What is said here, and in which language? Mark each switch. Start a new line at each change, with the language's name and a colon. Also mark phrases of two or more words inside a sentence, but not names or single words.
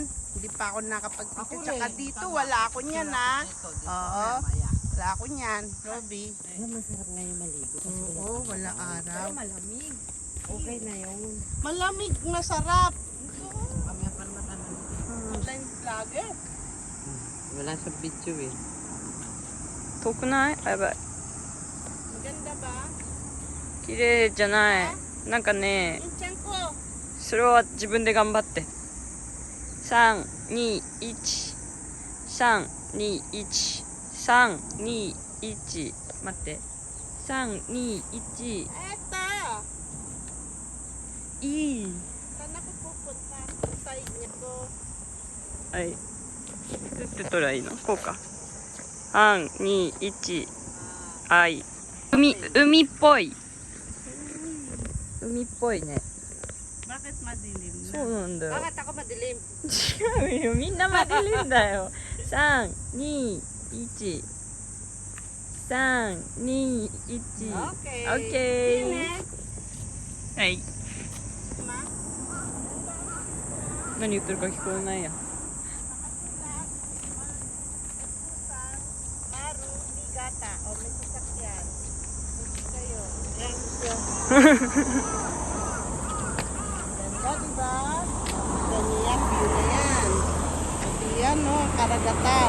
Filipino: Hindi pa ako nakapag-picture. Tsaka dito, wala ako niyan ha. Oo, wala ako niyan. Robby. Masarap ngayon maligo. Oo, wala araw. Malamig. Okay na yun. Malamig, masarap. Mamaya pa naman tayo.
English: Online vlogger.
Filipino: Wala sa video eh.
Japanese: 遠くない？やばい。
Filipino: Maganda ba?
Japanese: 綺麗じゃない。なんかね、
Filipino: Yung tiyan ko.
Japanese: それは自分で頑張って。3、2、1。3、2、1。3、2、1。待って。3、2、1。
Filipino: Eto.
Japanese: いい。
Filipino: Saan ako pupunta? Sa inyo ko.
Japanese: はい。どうやって撮ればいいの？こうか。3、2、1。はい。海っぽい。海っぽいね。
Filipino: Bakit madilim na?
Japanese: そうなんだよ。
Filipino: Bakit ako madilim?
Japanese: 違うよ、みんなマデリンだよ。3、2、1。3、2、1。
English: Okay.
Japanese: オッケー。
English: Next.
Japanese: はい。 Ma? 何言ってるか聞こえないや。 Maru, Bigata.
Filipino: O, may sasakyan. Hindi kayo. Yan siya. Ganda, diba? Ganyan, view na yan. At yan, no, karagatan.